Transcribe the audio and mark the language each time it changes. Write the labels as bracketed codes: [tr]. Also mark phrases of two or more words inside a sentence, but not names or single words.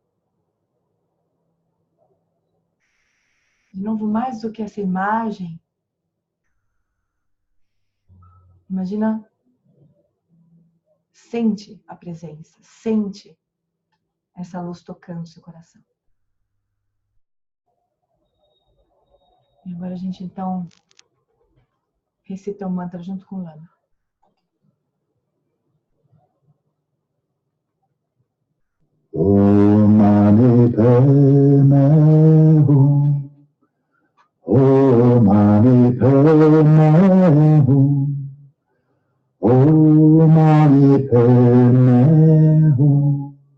[pt] De novo, mais do que essa imagem, imagina, sente a presença, sente essa luz tocando o seu coração. E agora a gente então recita o mantra junto com o Lama. [sa] Om Mani Padme Hum. Om Mani Padme Hum. Om Mani Padme Hum.